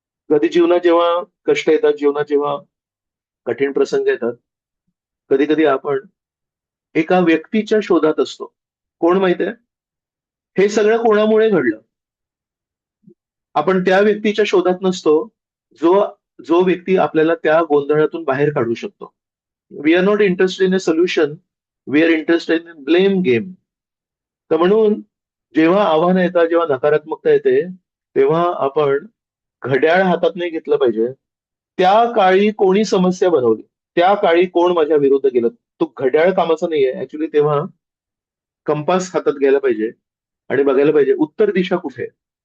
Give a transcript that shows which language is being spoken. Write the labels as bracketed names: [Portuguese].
[Marathi] कधी जीवनात जेव्हा कष्ट येतात, जीवनात जेव्हा कठीण प्रसंग येतात, कधी कधी आपण एका व्यक्तीच्या शोधात असतो. कोण माहितीये? हे सगळं कोणामुळे घडलं? आपण त्या व्यक्तीच्या शोधात नसतो, जो जो व्यक्ती आपल्याला त्या गोंधळातून बाहेर काढू शकतो. [English] We are not interested in a solution, we are interested in blame game. [Marathi] तर म्हणून जेव्हा आव्हानं येतात, जेव्हा नकारात्मकता येते, तेव्हा आपण घड्याळ हातात नाही घेतलं पाहिजे. त्या काळी कोणी समस्या बनवली, त्या काळी कोण माझ्या विरुद्ध गेलं, तो घड्याळ कामाचा नाहीये. ऍक्च्युली तेव्हा कंपास हातात घ्यायला पाहिजे आणि बघायला पाहिजे उत्तर दिशा कुठे आहे.